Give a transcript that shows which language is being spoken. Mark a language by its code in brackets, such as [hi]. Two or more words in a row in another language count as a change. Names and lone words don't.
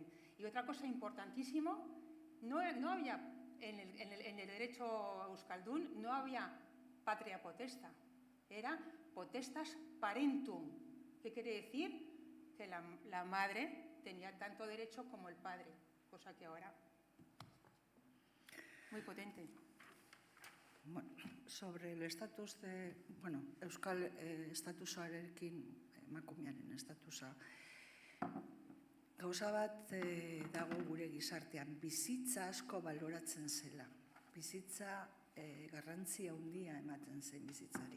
[es] Y otra cosa importantísima, no había, en el derecho euskaldun, no había [la] patria potesta, [es] era [la] potestas parentum. [es] ¿Qué quiere decir? Que la madre tenía tanto derecho como el padre, cosa que ahora muy potente. Bueno, sobre el estatus de, [eu] bueno, euskal estatusarekin, emakumearen estatusa, gauza bat dago gure gizartean, bizitza asko baloratzen zela. Bizitza garrantzia handia ematen zen bizitzari.